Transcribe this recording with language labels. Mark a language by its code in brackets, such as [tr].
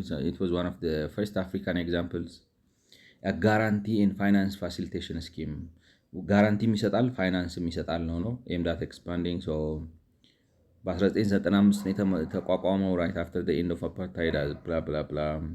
[en] It was one of the first African examples. A guarantee and finance facilitation scheme. [am] ጋራንቲም ይሰጣል ፋይናንስም ይሰጣል ነው [en] aimed at expanding. So [am] በ1995 የተቋቋመው [en] right after the end of apartheid blah blah blah.